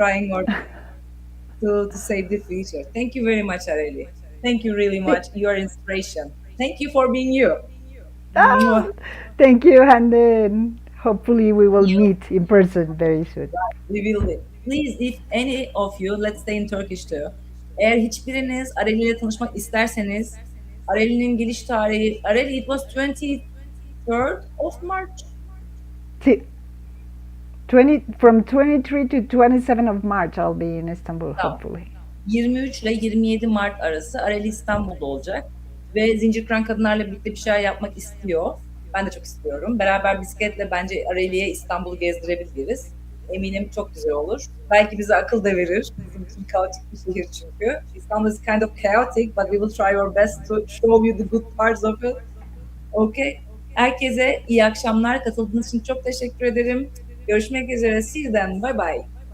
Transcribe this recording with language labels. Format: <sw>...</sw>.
<en>trying our to save the future. Thank you very much, Areli. Thank you really Th- much. You are inspiration. Thank you for being you. Mwah. oh, thank you, and then hopefully we will You, meet in person very soon. we will live. Please, if any of you, let's stay in Turkish too.</en> <tr>Eğer hiçbiriniz Areli ile tanışmak isterseniz, Areli'nin geliş tarihi,</tr> <en>Areli, it was 23rd of March. 20 from 23 to 27 of March I'll be in Istanbul</en> <tr>Tamam.</tr> <en>hopefully.</en> <tr>23 ile 27 Mart arası Areli İstanbul'da olacak ve Zincir Kıran Kadınlarla birlikte bir şeyler yapmak istiyor. Ben de çok istiyorum. Beraber bisikletle bence Areli'ye İstanbul'u gezdirebiliriz. Eminim çok güzel olur. Belki bize akıl da verir. Bizim için kaotik bir şehir çünkü.</tr> <en>İstanbul is kind of chaotic, but we will try our best to show you the good parts of it. Okay.</en> <tr>Herkese iyi akşamlar. Katıldığınız için çok teşekkür ederim. Görüşmek üzere.</tr> <en>See you then. Bye bye.</en>